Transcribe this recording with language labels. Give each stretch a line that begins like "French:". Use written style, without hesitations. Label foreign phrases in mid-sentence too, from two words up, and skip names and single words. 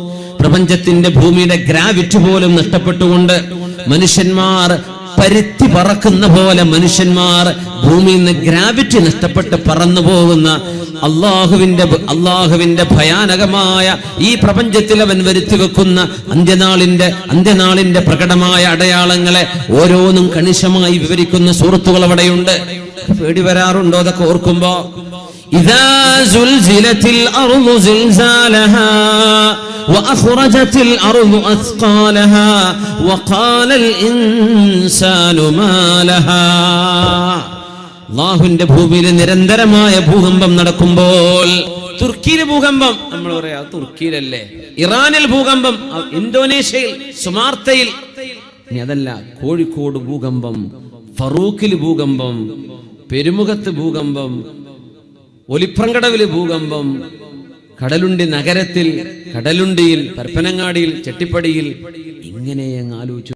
Malayalam: പ്രപഞ്ചത്തിന്റെ ഭൂമിയുടെ ഗ്രാവിറ്റി പോലും നഷ്ടപ്പെട്ടുകൊണ്ട് മനുഷ്യന്മാർ പരുത്തി പറക്കുന്ന പോലെ മനുഷ്യന്മാർ ഭൂമിയിൽ നിന്ന് ഗ്രാവിറ്റി നഷ്ടപ്പെട്ട് പറന്നു പോകുന്ന അള്ളാഹുവിന്റെ ഭയാനകമായ ഈ പ്രപഞ്ചത്തിൽ അവൻ വരുത്തി വെക്കുന്ന അന്ത്യനാളിന്റെ പ്രകടമായ അടയാളങ്ങളെ ഓരോന്നും കണിശമായി വിവരിക്കുന്ന സൂറത്തുകൾ അവിടെയുണ്ട്. പേടി വരാറുണ്ടോ അതൊക്കെ ഓർക്കുമ്പോ?
Arabic: إذا زلزلت الأرض زلزالها وأخرجت الأرض أثقالها وقال الإنسان ما لها.
Malayalam: അല്ലാഹുവിന്റെ ഭൂമിയിൽ നിരന്തരമായ ഭൂകമ്പം നടക്കുമ്പോൾ, തുർക്കിയിലെ ഭൂകമ്പം നമ്മൾ പറയാ തുർക്കിയിലല്ലേ, ഇറാനിൽ ഭൂകമ്പം, ഇന്തോനേഷ്യയിൽ സുമാർത്തയിൽ, ഇനി അതല്ല കോഴിക്കോട് ഭൂകമ്പം, ഫറൂഖിൽ ഭൂകമ്പം, പെരുമുഖത്ത് ഭൂകമ്പം, ഒലിപ്രങ്കടവിൽ ഭൂകമ്പം, കടലുണ്ടി നഗരത്തിൽ, കടലുണ്ടിയിൽ, പരപ്പനങ്ങാടിയിൽ, ചെട്ടിപ്പടിയിൽ, ഇങ്ങനെ അങ്ങ് ആലോചിച്ചു.